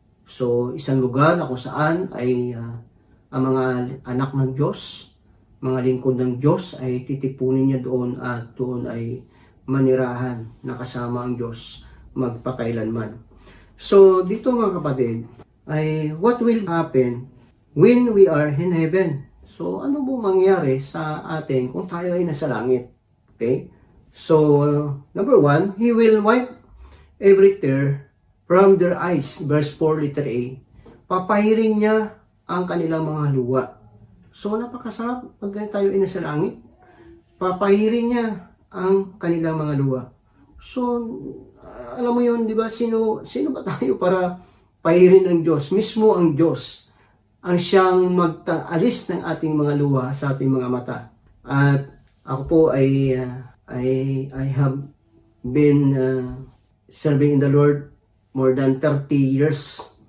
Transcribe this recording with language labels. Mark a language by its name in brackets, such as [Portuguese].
[Filipino] So isang lugar na kung saan ay ang mga anak ng Diyos, mga lingkod ng Diyos ay titipunin niya doon at doon ay manirahan na kasama ang Diyos magpakailanman. So dito mga kapatid, ay [English] what will happen when we are in heaven? [Filipino] So ano po mangyayari sa atin kung tayo ay nasa langit? [English] Okay? So number 1, He will wipe every tear from their eyes. Verse 4, letter A. [Filipino] Papahirin niya ang kanilang mga luha. So napakasarap pag tayo ay nasa langit. Papahirin niya ang kanilang mga luha. So, alam mo yun, di ba? Sino ba tayo para pahirin ng Diyos? Mismo ang Diyos ang siyang magtaalis ng ating mga luha sa ating mga mata. At ako po ay [English] I have been serving in the Lord more than 30 years.